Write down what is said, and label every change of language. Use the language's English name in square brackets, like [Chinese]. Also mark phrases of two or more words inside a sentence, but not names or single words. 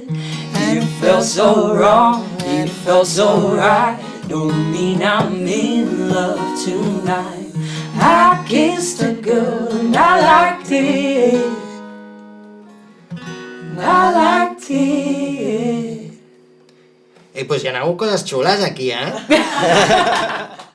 [English] It felt so wrong, it felt so right, don't mean I'm in love tonight. I kissed a girl and I liked it, and I liked it. [Catalan] Pues hi ha hagut coses xules aquí, eh?